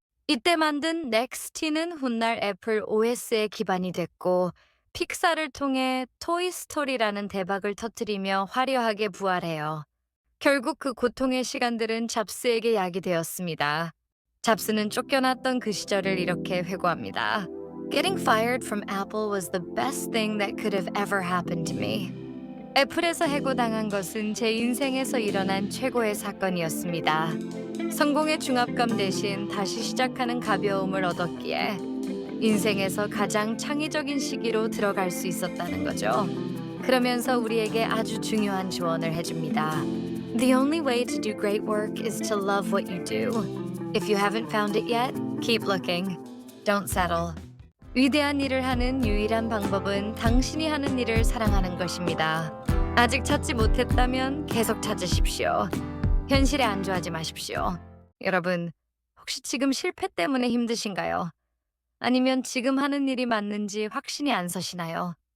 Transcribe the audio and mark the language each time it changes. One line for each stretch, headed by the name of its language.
Korean: 이때 만든 넥스티는 훗날 애플 OS의 기반이 됐고 픽사를 통해 토이스토리라는 대박을 터뜨리며 화려하게 부활해요. 결국 그 고통의 시간들은 잡스에게 약이 되었습니다. 잡스는 쫓겨났던 그 시절을 이렇게 회고합니다.
English: Getting fired from Apple was the best thing that could have ever happened to me.
Korean: 애플에서 해고당한 것은 제 인생에서 일어난 최고의 사건이었습니다. 성공의 중압감 대신 다시 시작하는 가벼움을 얻었기에 인생에서 가장 창의적인 시기로 들어갈 수 있었다는 거죠. 그러면서 우리에게 아주 중요한 조언을 해줍니다.
English: The only way to do great work is to love what you do. If you haven't found it yet, keep looking. Don't settle.
Korean: 위대한 일을 하는 유일한 방법은 당신이 하는 일을 사랑하는 것입니다. 아직 찾지 못했다면 계속 찾으십시오. 현실에 안주하지 마십시오. 여러분, 혹시 지금 실패 때문에 힘드신가요? 아니면 지금 하는 일이 맞는지 확신이 안 서시나요?